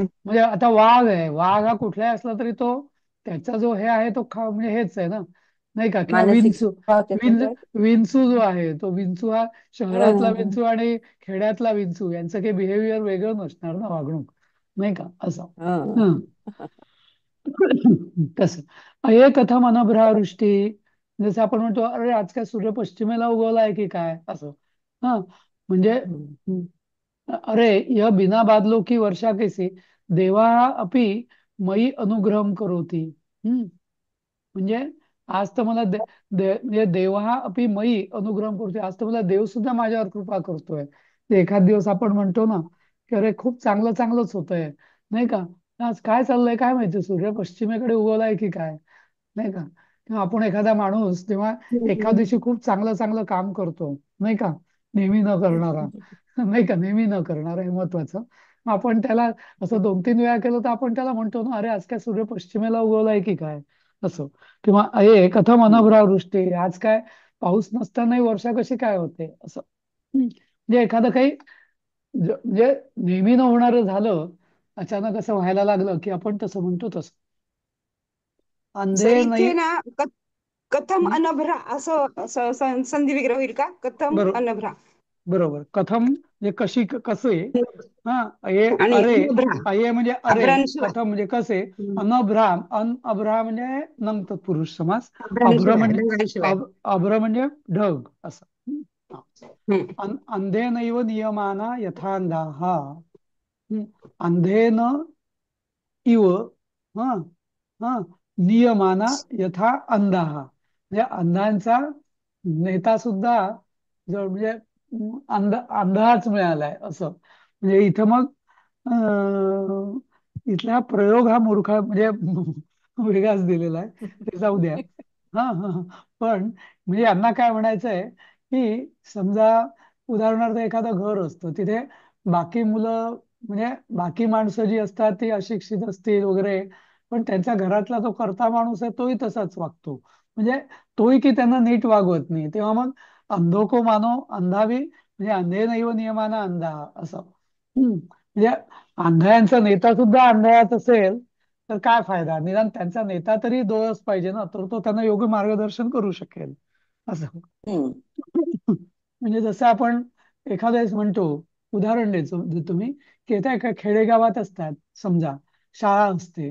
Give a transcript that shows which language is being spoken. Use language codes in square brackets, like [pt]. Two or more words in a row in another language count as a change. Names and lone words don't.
[mr] म्हणजे आता वाघ आहे, वाघ हा कुठलाही असला तरी तो त्याचा जो हे आहे तो म्हणजे हेच आहे ना, नाही का, किंवा मानसिक विंचू. स्वभाव त्याचा विंच काय. विंचू जो आहे तो विंचू हा शहरातला हं. विंचू आणि खेड्यातला विंचू यांचं काही बिहेवियर वेगळं नसणार ना, वागणूक, नाही का, असं. हं. हं. [sa] तसं अये कथम अनभ्रावृष्टी, [mr] जसं आपण म्हणतो अरे आज काय सूर्य पश्चिमेला उगवला आहे की काय असं. हा, म्हणजे हं. [hi] अरे यह बिना बादलों की वर्षा कैसी, [sa] देवा अपि मयि अनुग्रहम करोति. हम्म. [mr] म्हणजे आज तर मला म्हणजे [sa] देवा अपि मयि अनुग्रहम [mr] करतोय, आज तर मला देव सुद्धा माझ्यावर कृपा करतोय. ते एखाद दिवस आपण म्हणतो ना की अरे खूप चांगलं चांगलंच होतंय, नाही का, आज काय चाललंय काय माहिती, सूर्य पश्चिमेकडे उगवलाय की काय, नाही का, किंवा आपण एखादा माणूस तेव्हा एखाद दिवशी खूप चांगलं चांगलं काम करतो, नाही का, नेहमी न करणारा, नाही का, नेहमी न करणारा हे महत्वाचं. मग आपण त्याला असं 2-3 वेळा केलं तर आपण त्याला म्हणतो ना, अरे आज काय सूर्य पश्चिमेला उगवलाय की काय असं. किंवा अये कथम अनभ्रावृष्टी, आज काय पाऊस नसतानाही वर्षा कशी काय होते असं. म्हणजे एखादं काही म्हणजे नेहमी न होणारं झालं, अचानक असं व्हायला लागलं की आपण तसं म्हणतो तसं. सर अंधे नाही. इथे ना कथम हं? अनभ्रा असं संधी विग्रह होईल का, कथम बरोबर, अनभ्रा बरोबर. कथम म्हणजे कशी, कसे. हा, अये आणि अरे, अनभ्रा अये म्हणजे अरे, अभ्रांशिवाय. कथम म्हणजे कसे, अनभ्राम, अभ्रा म्हणजे नंग तत्पुरुष समास, अभ्र अभ्रांशिवाय म्हणजे ढगांशिवाय. अभ्र म्हणजे ढग असं. हा. हम्म. [sa] अंधेनैव नियमाना यथांधाः. अंधेन इव, हा, हा, नियमाना यथा अंधाः, [mr] म्हणजे अंधांचा नेता सुद्धा म्हणजे अंधाच मिळालाय असं. म्हणजे इथं मग इथला प्रयोग हा मूर्खा म्हणजे वेगळाच दिलेला आहे, ते जाऊ द्या. हा हा हा. पण म्हणजे यांना काय म्हणायचंय की समजा उदाहरणार्थ एखादं घर असतं, तिथे बाकी मुलं म्हणजे बाकी माणसं जी असतात ती अशिक्षित असतील वगैरे, पण त्यांच्या घरातला जो कर्ता माणूस आहे तोही तसाच वागतो, म्हणजे तोही की त्यांना नीट वागवत नाही, तेव्हा मग [hi] अंधो को मानो अंधावी, [mr] म्हणजे [sa] अंधे नैव नियमाना अंधा [mr] असं. म्हणजे आंधळ्यांचा नेता सुद्धा आंधळाच असेल तर काय फायदा, निदान त्यांचा नेता तरी डोळस पाहिजे ना, तर तो त्यांना योग्य मार्गदर्शन करू शकेल असं. हम्म. म्हणजे जसं आपण एखाद्या वेळेस म्हणतो, उदाहरण देतो मी, की आता एका खेडेगावात असतात समजा, शाळा असते.